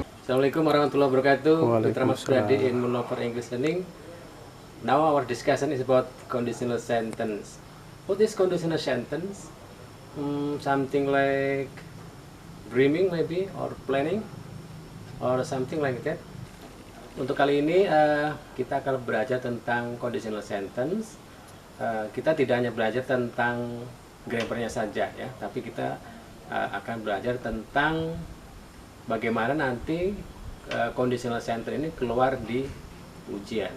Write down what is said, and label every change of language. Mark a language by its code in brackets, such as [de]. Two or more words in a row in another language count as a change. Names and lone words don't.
[ar] السلام عليكم ورحمة الله وبركاته. [id] Putra Mas [ar] Waalaikumsalam. [en] Brady in Monover English Learning. Now our discussion is about conditional sentence. What is conditional sentence? Something like dreaming maybe, or planning, or something like that. [id] Untuk kali ini kita akan belajar tentang [en] conditional sentence. [id] Kita tidak hanya belajar tentang grammarnya saja ya, tapi kita akan belajar tentang bagaimana nanti [en] conditional sentence [id] ini keluar di ujian.